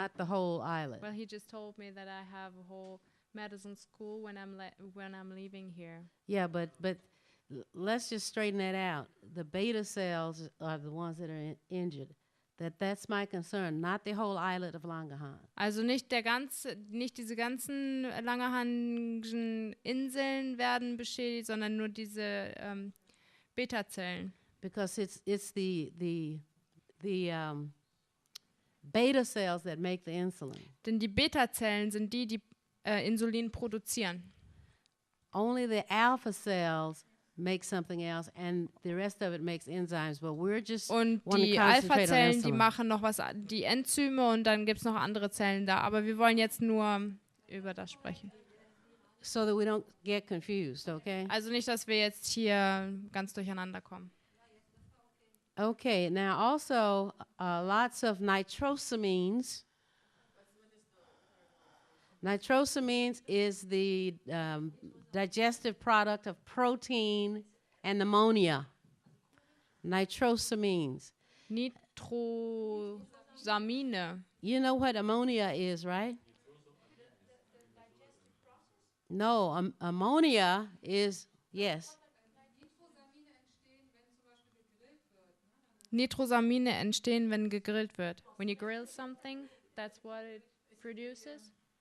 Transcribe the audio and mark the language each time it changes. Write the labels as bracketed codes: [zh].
[en] not the whole islet. Well, he just told me that I have a whole medicine school when I'm leaving here. Yeah, but let's just straighten that out. The beta cells are the ones that are injured. That's my concern, not the whole islet of Langerhans. [de] Also nicht diese ganzen Langerhanschen Inseln werden beschädigt, sondern nur diese Beta-Zellen. [en] Because it's the beta cells that make the insulin. [de] Denn die Beta-Zellen sind die Insulin produzieren. [en] Only the alpha cells make something else, and the rest of it makes enzymes. But we're just [de] Und [en] want to [de] die [en] concentrate on [de] Alpha-Zellen, die [en] insulin. [de] machen noch was, die Enzyme und dann gibt es noch andere Zellen da. Aber wir wollen jetzt nur über das sprechen. [en] So that we don't get confused, okay? [de] Also nicht, dass wir jetzt hier ganz durcheinander kommen. [en] Okay, now also lots of nitrosamines. Nitrosamines is the digestive product of protein and ammonia. Nitrosamines. [de] Nitrosamine. [en] You know what ammonia is, right? No, ammonia is, yes. [de] Nitrosamine entstehen, wenn gegrillt wird. [en] When you grill something, that's what it produces.